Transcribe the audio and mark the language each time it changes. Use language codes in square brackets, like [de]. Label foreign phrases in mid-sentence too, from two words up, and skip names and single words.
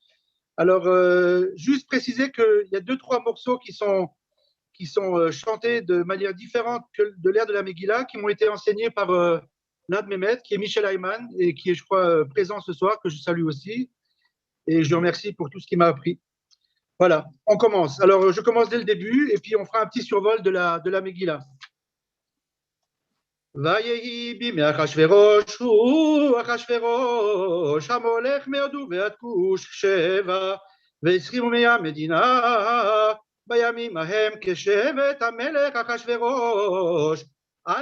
[fr] Alors juste préciser qu'il y a 2-3 morceaux qui sont chantés de manière différente que de l'air de la Megillah, qui m'ont été enseignés par l'un de mes maîtres qui est Michel Ayman et qui est je crois présent ce soir, que je salue aussi et je le remercie pour tout ce qu'il m'a appris. Voilà, on commence. Alors je commence dès le début et puis on fera un petit survol de la Megillah. [he] ויהי בימי אחשוורוש הוא אחשוורוש המולך מהודו ועד כוש 27 מהמדינה בימים ההם כשבט המלך אחשוורוש על